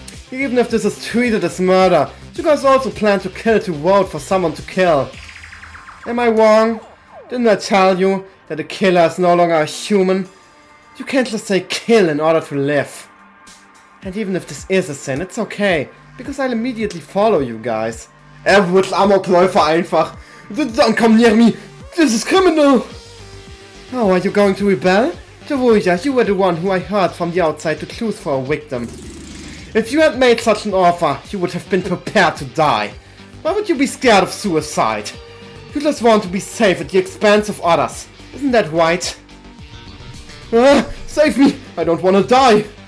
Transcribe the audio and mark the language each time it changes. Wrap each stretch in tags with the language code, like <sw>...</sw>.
<en>Even if this is treated as murder, you guys also plan to kill to vote for someone to kill. Am I wrong? Didn't I tell you that a killer is no longer a human? You can't just say kill in order to live. And even if this is a sin, it's okay, because I'll immediately follow you guys.</en> <de>Wird Amokläufer einfach.</de> <en>Don't come near me. This is criminal. Oh, are you going to rebel? Teruya, you were the one who I heard from the outside to choose for a victim. If you had made such an offer, you would have been prepared to die. Why would you be scared of suicide? You just want to be safe at the expense of others. Isn't that right? Save me! I don't want to die!</en>